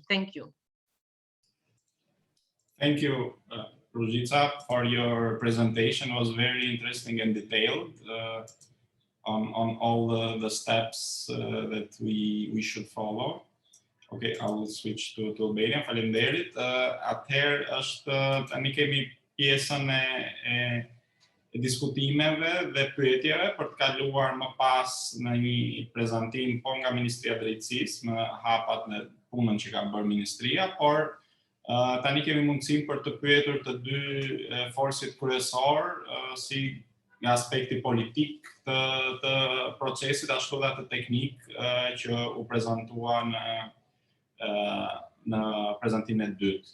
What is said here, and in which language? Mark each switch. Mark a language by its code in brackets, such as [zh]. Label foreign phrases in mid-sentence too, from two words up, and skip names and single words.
[en] Thank you. Thank you, Ružica, for your presentation. It was very interesting and detailed on all the steps that we should follow. Okay, I will switch to Albania. [sq] Faleminderit. Atëherë është tani kemi pjesën e diskutimeve dhe pyetjeve për të kaluar më pas në një prezantim po nga Ministria e Drejtësisë me hapat në punën që ka bërë Ministria, por tani kemi mundësinë për të pyetur të dy forësit kryesor si nga aspekti politik të procesit ashtu dhe të teknik që u prezantua në prezantimin e dytë.